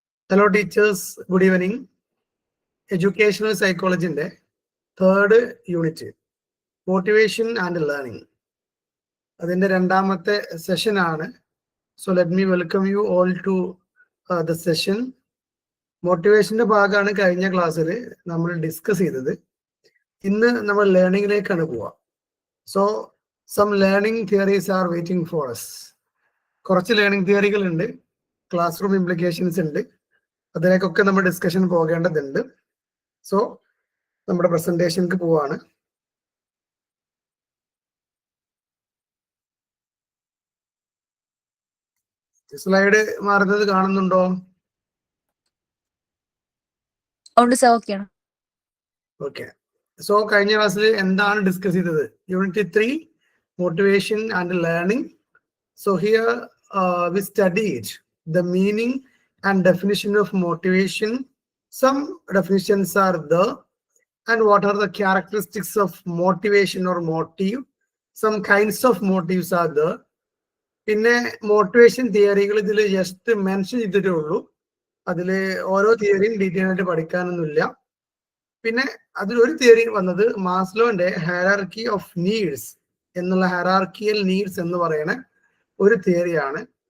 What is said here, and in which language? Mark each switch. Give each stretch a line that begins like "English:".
English: Hello teachers, good evening. Educational psychology in the third unit, motivation and learning. That's the
Malayalam: രണ്ടാമത്തെ
English: session ആണ്. So let me welcome you all to the session.
Malayalam: Motivation ഭാഗമാണ് കഴിഞ്ഞ ക്ലാസ്സിൽ നമ്മൾ discuss ചെയ്തത്. ഇന്ന് നമ്മൾ ലേണിംഗിലേക്കാണ് പോവുക.
English: So some learning theories are waiting for us.
Malayalam: കുറച്ച് ലേണിംഗ് തിയറികൾ ഉണ്ട്, ക്ലാസ് റൂം ഇംപ്ലിക്കേഷൻസ് ഉണ്ട്, അതിലേക്കൊക്കെ നമ്മൾ ഡിസ്കഷൻ പോകേണ്ടതുണ്ട്. സോ നമ്മുടെ പ്രസന്റേഷനിക്ക് പോവാണ്. സ്ലൈഡ് മാറുന്നത് കാണുന്നുണ്ടോ? ഓക്കെ. സോ കഴിഞ്ഞ ക്ലാസ്സിൽ എന്താണ് ഡിസ്കസ് ചെയ്തത്?
English: Unit 3 motivation and learning. So here we studied the meaning and definition of motivation. Some definitions are there, and what are the characteristics of motivation or motive. Some kinds of motives are there.
Malayalam: പിന്നെ motivation തിയറികൾ ഇതിൽ just mention ചെയ്തിട്ടേ ഉള്ളൂ. അതിൽ ഓരോ തിയറിയും detail ആയിട്ട് പഠിക്കാനൊന്നുമില്ല. പിന്നെ അതിലൊരു theory വന്നത് മാസ്ലോന്റെ ഹയറാർക്കി ഓഫ് നീഡ്സ് എന്നുള്ള ഹയറാർക്കിയൽ നീഡ്സ് എന്ന് പറയുന്ന ഒരു തിയറിയാണ്.